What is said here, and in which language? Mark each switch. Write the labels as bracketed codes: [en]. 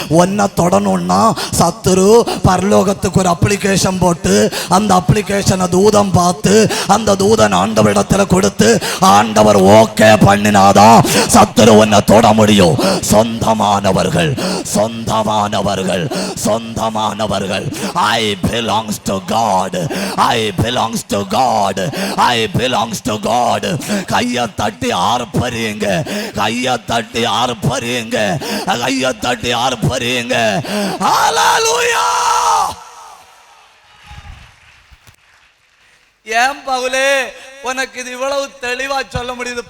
[ta] ஒன்ன தொடணும்னா சத்துரு பரலோகத்துக்கு ஒரு அப்ளிகேஷன் போட்டு அந்த அப்ளிகேஷனை தூதம் பார்த்து அந்த தூதன் ஆண்டவரிடத்துல கொடுத்து ஆண்டவர் ஓகே பண்ணினாதான் சத்துரு உன்னை தொட முடியும். சொந்தமானவர்கள், சொந்தமானவர்கள், சொந்தமானவர்கள். [en] I belongs to God, I belongs to God, I belongs to God. [ta] கையை தட்டி ஆர்ப்பரியுங்க, கையை தட்டி ஆர்ப்பரியுங்க, கையை தட்டி ஆர்ப்பரியுங்க. ஹல்லேலூயா. ஏன் பவுலே உனக்கு இது இவ்வளவு தெளிவா சொல்ல முடியுது?